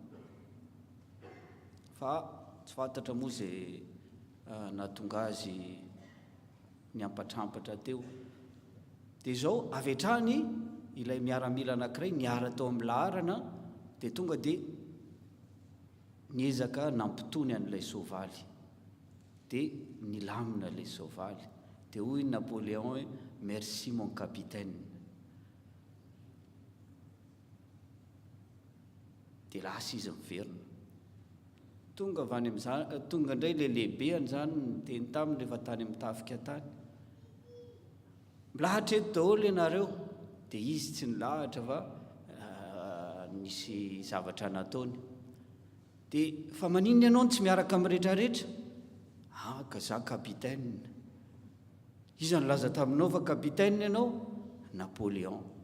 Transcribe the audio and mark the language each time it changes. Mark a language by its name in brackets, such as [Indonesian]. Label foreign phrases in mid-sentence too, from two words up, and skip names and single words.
[Malagasy] fa tsy fantatra moa zay nahatonga azy ny ampatrampatra teo dia zao avy hatrany ilay miaramila anankiray niara tao amin'ny laharana dia tonga dia niezaka nampitony an'ilay sovaly dia nilamina ilay sovaly dia hoy Napoléon hoe [French] merci mon capitaine [Malagasy] dia lasa izy miverina tonga avany amin'izany tonga indray le lehibeany zany teny taminy rehefa tany amin'ny tafika tany milahatra eto daholo ianareo dia izy tsy nilahatra fa nisy zavatra nataony dia fa maninona ianao tsy miaraka amin'ny rehetrarehetra ka za capitaine izy nilaza taminao fa capitaine ianao Napoléon